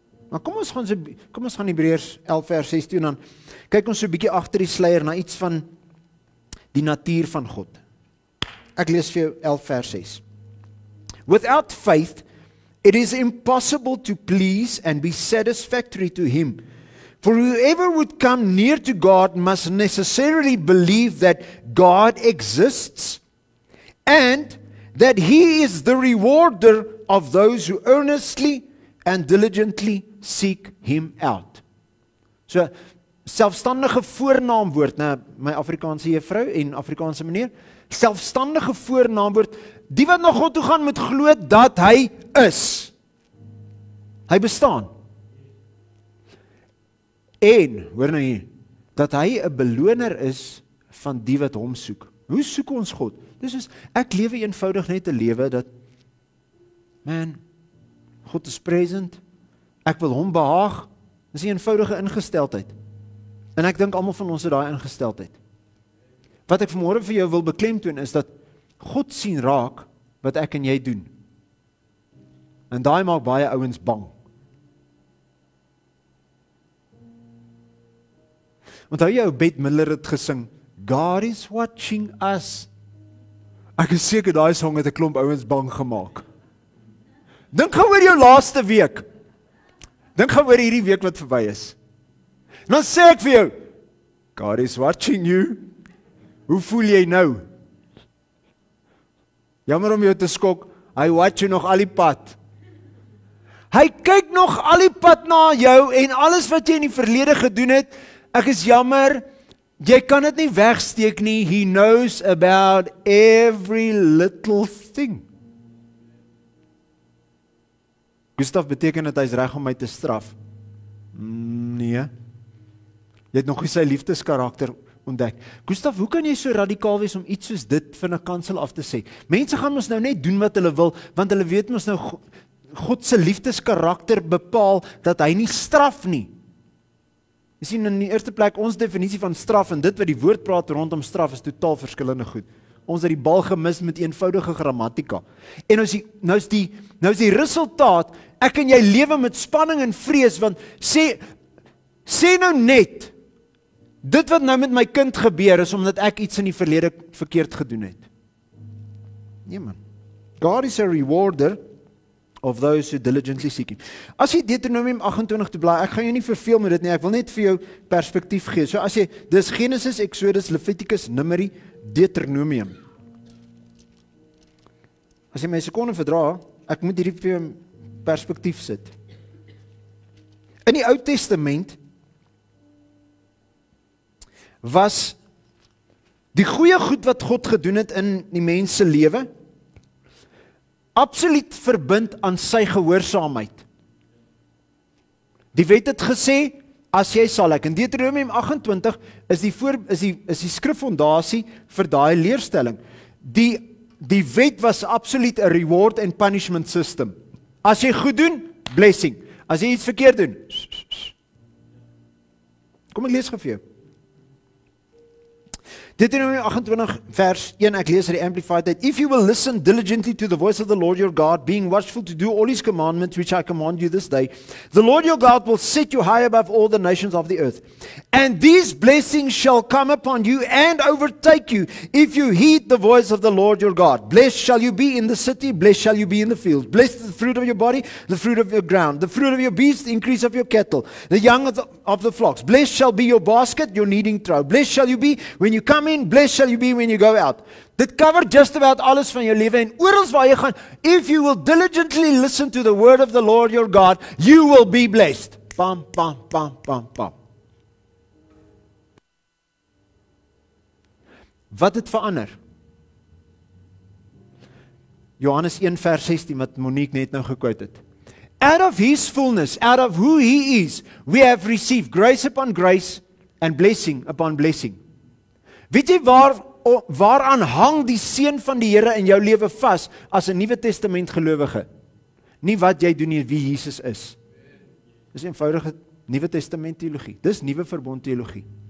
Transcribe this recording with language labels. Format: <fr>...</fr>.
<af>Maar kom ons gaan Hebreërs 11 vers 6 toe en dan kyk ons so 'n bietjie agter die sluier na iets van die natuur van God. Ek lees vir jou 11 vers 6.</af> <en>Without faith, it is impossible to please and be satisfactory to him. For whoever would come near to God must necessarily believe that God exists and that he is the rewarder of those who earnestly and diligently seek him out.</en> <af>So, selfstandige voornaamwoord, nou my Afrikaanse juffrou en Afrikaanse meneer, selfstandige voornaamwoord, die wat na God toe gaan moet glo dat hy is. Hy bestaan. En, hoor nou hier, dat hy 'n beloner is van die wat hom soek. Hoe soek ons God? Dis is, ek lewe eenvoudig net 'n lewe dat, man, God is present, ek wil hom behaag, dis 'n eenvoudige ingesteldheid. En ek dink almal van ons het daai ingesteldheid. Wat ek vanmôre vir jou wil beklemtoon is dat God sien raak wat ek en jy doen. En daai maak baie ouens bang. Onthou jy ou Bette Midler het gesing,</af> <en>God is watching us.</en> <af>Ek is seker daai song het 'n klomp ouens bang gemaak. Dink gou oor jou laaste week. Dink gou oor hierdie week wat verby is. En dan sê ek vir jou,</af> <en>God is watching you.</en> <af>Hoe voel jy nou? Jammer om jou te skok, hy watch jou nog al die pad. Hy kyk nog al die pad na jou en alles wat jy in die verlede gedoen het, ek is jammer, jy kan dit nie wegsteek nie.</af> <en>He knows about every little thing.</en> <af>Gustav, beteken dit hy is reg om my te straf? Nee. Jy het nog nie sy liefdeskarakter ontdek. Gustav, hoe kan jy so radikaal wees om iets soos dit van 'n kansel af te sê? Mense gaan ons nou net doen wat hulle wil, want hulle weet ons nou God se liefdeskarakter bepaal dat hy nie straf nie. Jy sien, in die eerste plek, ons definisie van straf en dit wat die woord praat rondom straf is totaal verskillende goed. Ons het die bal gemis met eenvoudige grammatika. En nou is die resultaat, ek en jy lewe met spanning en vrees, want sê nou net, dit wat nou met my kind gebeur is omdat ek iets in die verlede verkeerd gedoen het. Nee man.</af> <en>God is a rewarder of those who diligently seek him.</en> <af>As jy Deuteronomium 28 te blaai, ek gaan jou nie verveel met dit nie, ek wil net vir jou perspektief gee. So as jy, dis Genesis, Exodus, Leviticus, Numeri, Deuteronomium. As jy my sekonde verdra, ek moet hierdie vir jou perspektief sit. In die Ou Testament was die goeie goed wat God gedoen het in die mens se lewe absoluut verbind aan sy gehoorsaamheid. Die wet het gesê, as jy sal ek. In Deuteronomium 28 is die skriffondasie vir daai leerstelling. Die wet was absoluut 'n</af> <en>reward and punishment system.</en> <af>As jy goed doen, blessing. As jy iets verkeerd doen, kom ek lees gou vir jou. Deuteronomium 28 vers 1, ek lees uit die Amplified tyd.</af> <en>If you will listen diligently to the voice of the Lord your God, being watchful to do all his commandments which I command you this day, the Lord your God will set you high above all the nations of the earth. And these blessings shall come upon you and overtake you if you heed the voice of the Lord your God. Blessed shall you be in the city, blessed shall you be in the field. Blessed is the fruit of your body, the fruit of your ground, the fruit of your beast, the increase of your cattle, the young of the flocks. Blessed shall be your basket, your kneading trough. Blessed shall you be when you come in, blessed shall you be when you go out.</en> <af>Dit cover just about alles van jou lewe en oral waar jy gaan.</af> <en>If you will diligently listen to the word of the Lord your God, you will be blessed. Pam, pam, pam, pam, pam.</en> <af>Wat het verander? Johannes 1 vers 16 wat Monique net nou gekwote het.</af> <en>Out of his fullness, out of who he is, we have received grace upon grace and blessing upon blessing.</en> <af>Weet jy waaraan hang die seën van die Here in jou lewe vas as 'n Nuwe Testament gelowige? Nie wat jy doen nie, wie Jesus is. Dis eenvoudige Nuwe Testament teologie. Dis nuwe verbond teologie.</af>